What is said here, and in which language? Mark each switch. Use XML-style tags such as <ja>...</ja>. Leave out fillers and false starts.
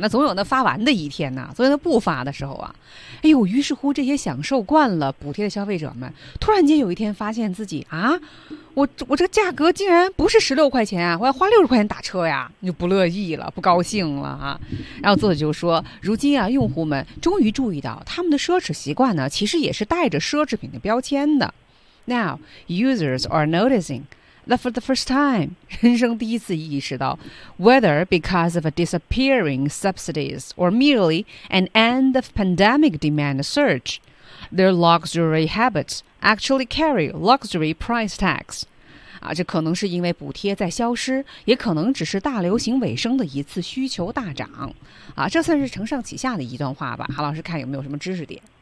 <zh>那总有那发完的一天呐、啊，总有那不发的时候啊。哎呦，于是乎这些享受惯了补贴的消费者们，突然间有一天发现自己啊，我这个价格竟然不是16块钱啊，我要花60块钱打车呀，就不乐意了，不高兴了啊。然后作者就说，如今啊，用户们终于注意到他们的奢侈习惯呢，其实也是带着奢侈品的标签的。</zh> <en>Now users are noticing. That for the first time,</en> <zh>人生第一次意识到</zh> <en>whether because of a disappearing subsidies or merely an end of pandemic demand surge, their luxury habits actually carry luxury price tags.</en> <zh>啊，这可能是因为补贴在消失，也可能只是大流行尾声的一次需求大涨。啊，这算是承上启下的一段话吧。韩老师看有没有什么知识点。</zh>